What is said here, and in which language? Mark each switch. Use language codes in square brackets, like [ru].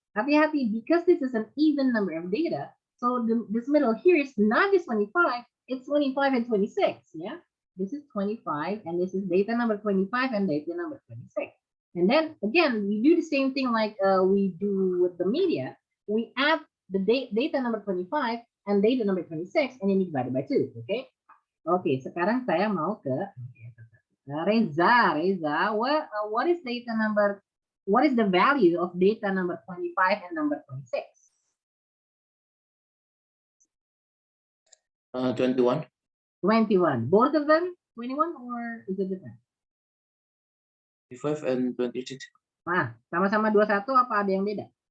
[id] Hati-hati, [en] because this is an even number of data, so this middle here is not just 25, it's 25 and 26, yeah? This is 25, and this is data number 25 and data number 26. And then, again, we do the same thing like we do with the media. We add the data number 25 and data number 26, and then you divide it by 2, okay? [id] Oke, sekarang saya mau ke Reza. [en] Reza, what is data number? What is the value of data number 25 and number 26? 21. 21. Both of them 21 or is it different? 25 and 26. [id] Nah, sama-sama 21 apa ada yang beda?